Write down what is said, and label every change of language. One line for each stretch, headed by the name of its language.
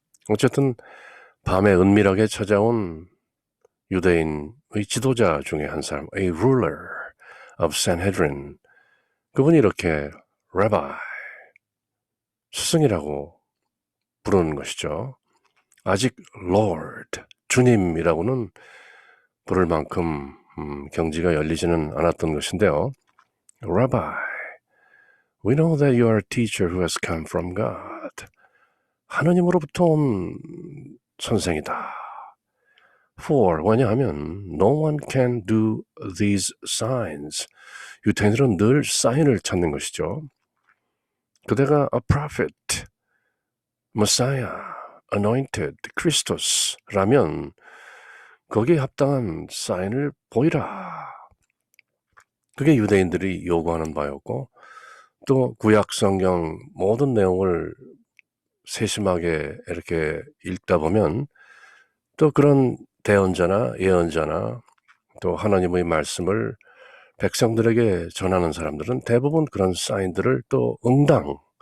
Korean: 어쨌든 밤에 은밀하게 찾아온 유대인의 지도자 중에 한 사람,
English: a ruler of Sanhedrin,
Korean: 그분이 이렇게 Rabbi, 스승이라고 부르는 것이죠. 아직 Lord, 주님이라고는 부를 만큼 경지가 열리지는 않았던 것인데요.
English: Rabbi, we know that you are a teacher who has come from God.
Korean: 하느님으로부터 온 선생이다.
English: For,
Korean: 왜냐하면
English: no one can do these signs.
Korean: 유대인들은 늘 사인을 찾는 것이죠. 그대가 a prophet, Messiah, anointed, Christos라면 거기에 합당한 사인을 보이라. 그게 유대인들이 요구하는 바였고 또 구약 성경 모든 내용을 세심하게 이렇게 읽다 보면 또 그런 대언자나 예언자나 또 하나님의 말씀을 백성들에게 전하는 사람들은 대부분 그런 사인들을 또 응당